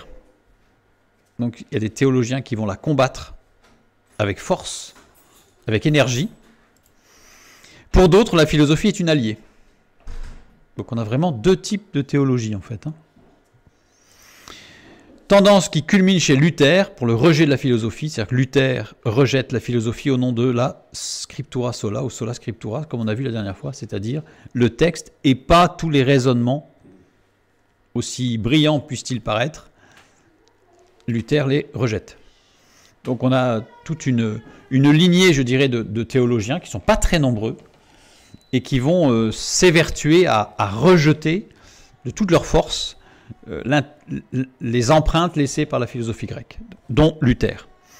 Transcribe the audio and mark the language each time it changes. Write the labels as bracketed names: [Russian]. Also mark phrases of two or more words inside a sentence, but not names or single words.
[French] Donc il y a des théologiens qui vont la combattre avec force, avec énergie. Pour d'autres, la philosophie est une alliée. Donc on a vraiment deux types de théologie en fait. Tendance qui culmine chez Luther pour le rejet de la philosophie, c'est-à-dire que Luther rejette la philosophie au nom de la [Latin] scriptura sola [French] ou [Latin] sola scriptura, [French] comme on a vu la dernière fois, c'est-à-dire le texte et pas tous les raisonnements, aussi brillants puissent-ils paraître, Luther les rejette. Donc on a toute une lignée, je dirais, de théologiens qui ne sont pas très nombreux et qui vont s'évertuer à rejeter de toute leur force les empreintes laissées par la philosophie grecque, dont Luther.